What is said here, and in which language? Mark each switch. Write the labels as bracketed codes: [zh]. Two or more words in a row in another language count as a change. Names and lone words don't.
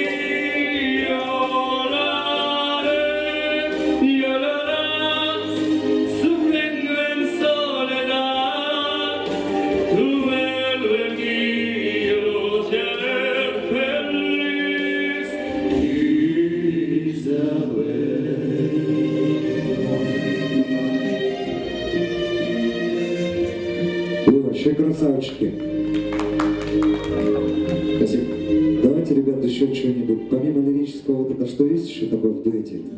[es] Llorarás, sufriendo en soledad. Tú vuelve mío, te haré feliz. [ru] Вы вообще красавчики. Спасибо. Давайте, ребята, еще что-нибудь. Помимо лирического, вот это что есть еще такое в дуэте?